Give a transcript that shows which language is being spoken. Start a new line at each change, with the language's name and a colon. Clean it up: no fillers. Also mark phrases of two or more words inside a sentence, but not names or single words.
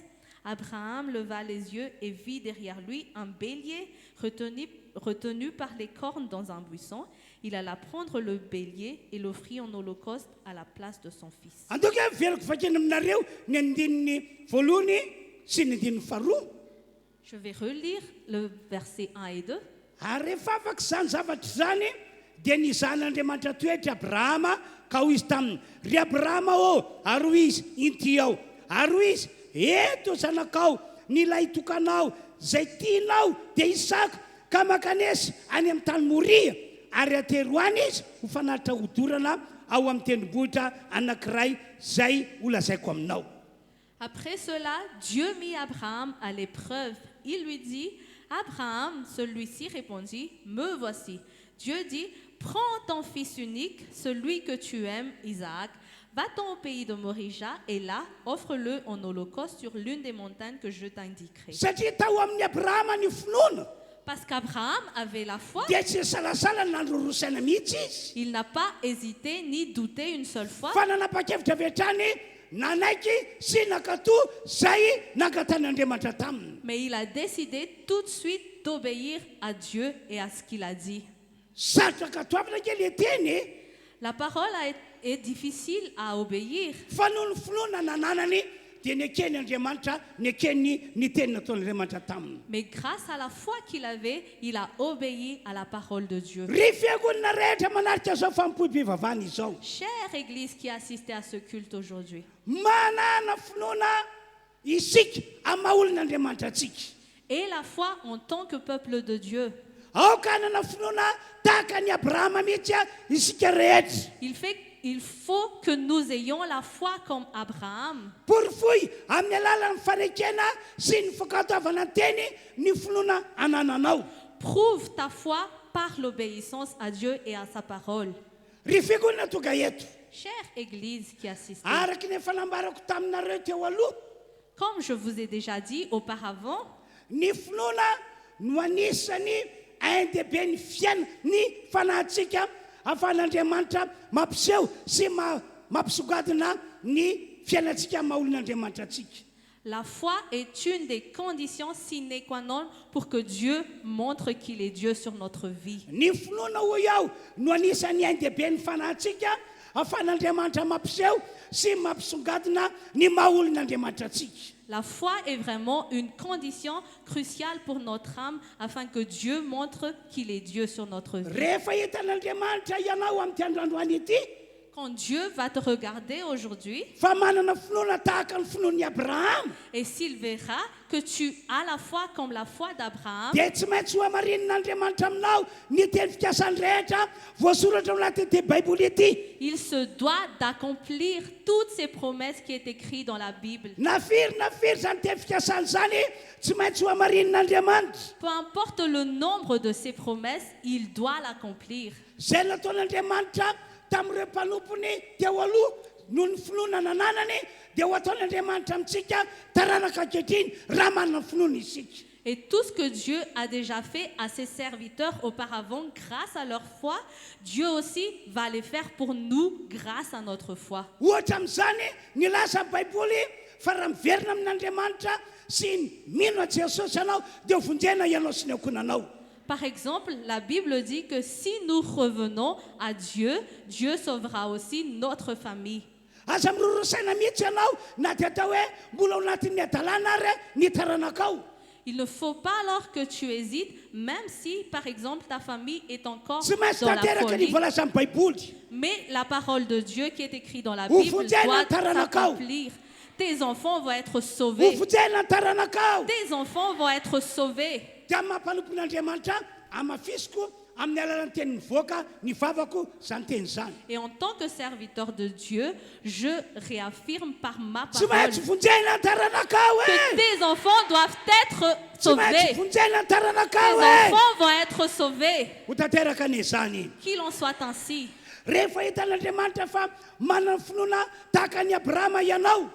French: Abraham leva les yeux et vit derrière lui un bélier retenu par les cornes dans un buisson. Il alla prendre le bélier et l'offrit en holocauste à la place de son fils. Je vais relire le verset 1 et 2.
Malagasy: Rehefa afaka zany zavatra zany dia nizan'Andriamanitra toetra Abrahama ka hoy izy taminy ry Abrahama ary hoy izy inty ao ary hoy izy eto zanakao ny ilay tokanao zay tianao dia Isaka ka makanesy any amin'ny tany Moria ary atero any izy ho fanatitra hodorana ao amin'ny tendrombohitra anankiray zay holazaiko aminao.
French: Après cela, Dieu mit Abraham à l'épreuve. Il lui dit « Abraham », celui-ci répondit « Me voici ». Dieu dit « Prends ton fils unique, celui que tu aimes, Isaac, va-t'en au pays de Morija et là, offre-le en holocauste sur l'une des montagnes que je t'indiquerai. »
Malagasy: Satria tao amin'ny Abrahama ny finoana.
French: Parce qu'Abraham avait la foi.
Malagasy: Dia tsy salasala nandrorosaina mihitsy izy.
French: Il n'a pas hésité ni douté une seule fois.
Malagasy: Fa nanapa-kevitra avy hatrany nanaiky sy nakatoa zay nangatan'Andriamanitra taminy.
French: Mais il a décidé tout de suite d'obéir à Dieu et à ce qu'il a dit.
Malagasy: Sarotra katoavana kely eteny.
French: La parole est difficile à obéir.
Malagasy: Fa noho ny finoana nananany dia nekeny Andriamanitra nekeny ny teny nataon'Andriamanitra taminy.
French: Mais grâce à la foi qu'il avait, il a obéi à la parole de Dieu.
Malagasy: Ry fiangonana rehetra manarika zao fampoim-pivavahana izao.
French: Chère Église qui assistait à ce culte aujourd'hui,
Malagasy: manana finoana isika amin'ny maha-olon'Andriamanitra atsika.
French: et la foi en tant que peuple de Dieu.
Malagasy: Aoka hanana finoana tahaka ny Abrahama mihitsy isika rehetra.
French: Il faut que nous ayons la foi comme Abraham.
Malagasy: Porofoy amin'ny alalan'ny farekena sy ny fankatoavana teny ny finoana anananao.
French: Prouve ta foi par l'obéissance à Dieu et à sa parole.
Malagasy: Ry fiangonana tonga eto.
French: Chère Église qui assistait,
Malagasy: Araky ny efa nambarako taminareo teo aloha,
French: comme je vous ai déjà dit auparavant,
Malagasy: ny finoana no anisany ain-dehibe ny fiaina ny fanahintsika ahafahan'Andriamanitra mampiseho sy mampisogadina ny fiainantsika maha-olon'Andriamanitra atsika.
French: la foi est une des conditions
Latin: sine qua non
French: pour que Dieu montre qu'il est Dieu sur notre vie.
Malagasy: Ny finoana ho iaho no anisany ain-dehibe ny fanahintsika ahafahan'Andriamanitra mampiseho sy mampisongadina ny maha-olon'Andriamanitra atsika.
French: La foi est vraiment une condition cruciale pour notre âme afin que Dieu montre qu'il est Dieu sur notre vie.
Malagasy: Rehefa hitan'Andriamanitra ianao amin'ity androandroany ity,
French: Quand Dieu va te regarder aujourd'hui
Malagasy: fa manana finoana tahaka ny finoan'i Abraham,
French: et s'il verra que tu as la foi comme la foi d'Abraham,
Malagasy: dia tsy maintsy ho amarin'Andriamanitra aminao ny teny fikasany rehetra voasoratra ao anatin'ity baiboly ity.
French: il se doit d'accomplir toutes ces promesses qui est écrites dans la Bible.
Malagasy: Na firy zany teny fikasany zany tsy maintsy ho amarin'Andriamanitra.
French: Peu importe le nombre de ces promesses, il doit l'accomplir.
Malagasy: Zay nataon'Andriamanitra tamin'ireo mpanompony teo aloha noho ny finoana nananany dia ho ataon'Andriamanitra amintsika taranaka ankehitriny raha manana finoana isika.
French: Et tout ce que Dieu a déjà fait à ses serviteurs auparavant grâce à leur foi, Dieu aussi va les faire pour nous grâce à notre foi.
Malagasy: Ohatra amin'izany ny laza baiboly fa raha miverina amin'Andriamanitra sy mino a Jesosy ianao dia ho vonjena ianao sy ny ankonanao.
French: Par exemple, la Bible dit que si nous revenons à Dieu, Dieu sauvera aussi notre famille.
Malagasy: Aza mirorosaina mihitsy ianao na dia atao hoe mbola ao anatin'ny adalàna ary ny taranakao.
French: Il ne faut pas alors que tu hésites, même si, par exemple, ta famille est encore
Malagasy: Tsy maintsy
French: dans la
Malagasy: tanteraka ny
French: folie.
Malagasy: voalaza amin'ny baiboly.
French: Mais la parole de Dieu qui est écrite dans la
Malagasy: Ho
French: Bible
Malagasy: vonjena
French: doit
Malagasy: ny taranakao.
French: s'accomplir. Tes enfants vont être
Malagasy: Ho
French: sauvés.
Malagasy: vonjena ny taranakao.
French: Tes enfants vont être sauvés.
Malagasy: Dia mampanompon'Andriamanitra amafisiko amin'ny alalan'ny teny mivoaka ny vavako zany teny zany.
French: Et en tant que serviteur de Dieu, je réaffirme par ma
Malagasy: Tsy
French: parole
Malagasy: maintsy vonjena ny taranakao
French: que tes enfants doivent être
Malagasy: Tsy maintsy
French: sauvés.
Malagasy: vonjena ny
French: Tes
Malagasy: taranakao
French: enfants vont être sauvés.
Malagasy: ho tanteraka ny zany.
French: Qu'il en soit ainsi.
Malagasy: Rehefa hitan'Andriamanitra fa manana finoana tahaka ny Abrahama ianao,